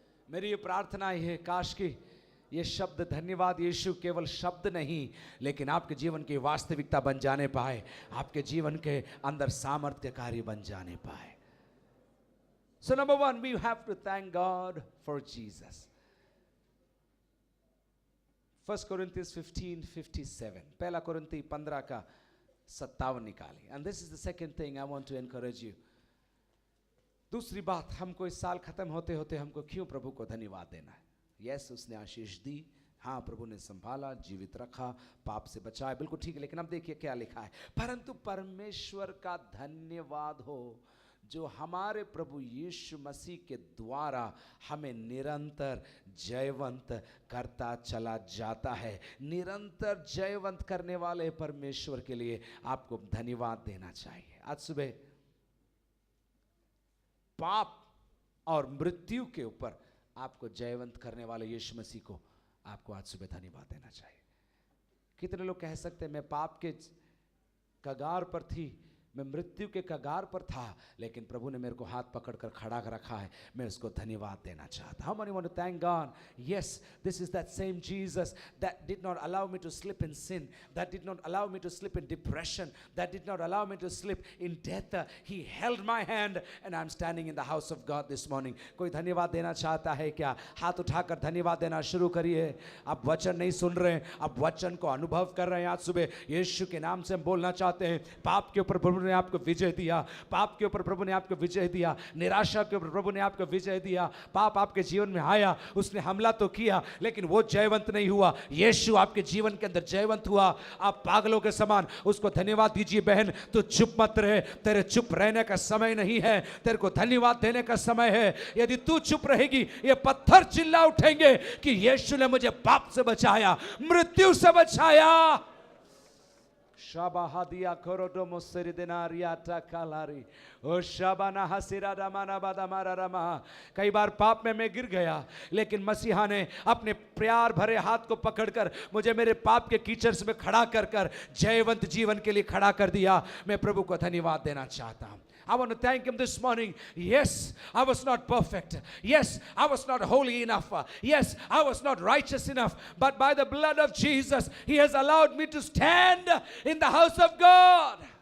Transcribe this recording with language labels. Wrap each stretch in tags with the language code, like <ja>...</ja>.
<hi>मेरी ये प्रार्थना है, काश कि ये शब्द धन्यवाद यीशु केवल शब्द नहीं, लेकिन आपके जीवन की वास्तविकता बन जाने पाए, आपके जीवन के अंदर सामर्थ्य कार्य बन जाने पाए।</hi> <en>So number one, we have to thank God for Jesus.</en> <hi>1 Corinthians 15:57, पहला कोरिन्थी 15 का 57 निकालें।</hi> <en>And this is the second thing I want to encourage you.</en> <hi>दूसरी बात, हमको इस साल खत्म होते होते हमको क्यों प्रभु को धन्यवाद देना है? यस, उसने आशीष दी, हाँ प्रभु ने संभाला, जीवित रखा, पाप से बचाया, बिल्कुल ठीक है। लेकिन अब देखिए क्या लिखा है, परंतु परमेश्वर का धन्यवाद हो जो हमारे प्रभु यीशु मसीह के द्वारा हमें निरंतर जयवंत करता चला जाता है। निरंतर जयवंत करने वाले परमेश्वर के लिए आपको धन्यवाद देना चाहिए। आज सुबह पाप और मृत्यु के ऊपर आपको जयवंत करने वाले यीशु मसीह को आपको आज सुबह धन्यवाद देना चाहिए। कितने लोग कह सकते हैं मैं पाप के कगार पर थी, मैं मृत्यु के कगार पर था, लेकिन प्रभु ने मेरे को हाथ पकड़कर खड़ा रखा है, मैं उसको धन्यवाद देना चाहता।</hi> <en>How many want to thank God? Yes, this is that same Jesus that did not allow me to slip in sin, that did not allow me to slip in depression, that did not allow me to slip in death. He held my hand and I'm standing in the house of God this morning.</en> <hi>कोई धन्यवाद देना चाहता है क्या? हाथ उठाकर धन्यवाद देना शुरू करिए। आप वचन नहीं सुन रहे हैं, आप वचन को अनुभव कर रहे हैं। आज सुबह यीशु के नाम से हम बोलना चाहते हैं, पाप के ऊपर प्रभु ने आपको विजय दिया, पाप के ऊपर प्रभु ने आपको विजय दिया, निराशा के ऊपर प्रभु ने आपको विजय दिया। पाप आपके जीवन में आया, उसने हमला तो किया, लेकिन वो जयवंत नहीं हुआ। यीशु आपके जीवन के अंदर जयवंत हुआ। आप पागलों के समान उसको धन्यवाद दीजिए। बहन, तू चुप मत रहे, तेरे चुप रहने का समय नहीं है, तेरे को धन्यवाद देने का समय है। यदि तू चुप रहेगी, ये पत्थर चिल्ला उठेंगे कि यीशु ने मुझे पाप से बचाया, मृत्यु से बचाया। शाबाहादिया कोरोडो मोसेरी देनारिया टाकालारी ओ शाबाना हसीरा दमाना बादामारा रमा। कई बार पाप में मैं गिर गया, लेकिन मसीहा ने अपने प्यार भरे हाथ को पकड़कर मुझे मेरे पाप के कीचड़ में खड़ा कर कर जयवंत जीवन के लिए खड़ा कर दिया। मैं प्रभु को धन्यवाद देना चाहता हूँ।</hi> <en>I want to thank him this morning. Yes, I was not perfect. Yes, I was not holy enough. Yes, I was not righteous enough. But by the blood of Jesus, he has allowed me to stand in the house of God.</en>